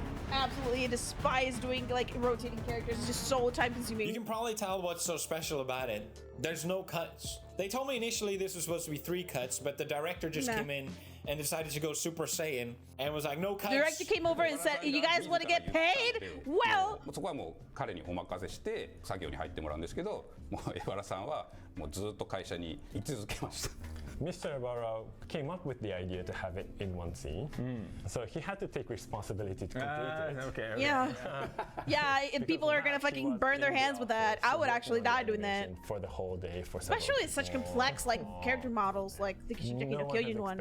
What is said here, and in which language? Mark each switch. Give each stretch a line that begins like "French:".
English: Absolutely despise doing rotating characters. It's just so time consuming. You can probably tell what's so special about it. There's no cuts. They told me initially this was supposed to be 3 cuts, but the director just came in and decided to go Super Saiyan and was like, no cuts. The director came over and said, you guys want to get paid? Well.
Japanese: そこはもう彼にお任せして作業に入ってもらうんですけど、もうグ原さんはもうずっと会社に居続けました。
English: Mr. Ibarra came up with the idea to have it in one scene, so he had to take responsibility to complete it. Okay. Yeah. If people are gonna fucking burn their hands with that, I would actually die doing that. For the whole day, for especially such complex character models like the Shingeki no Kyojin one.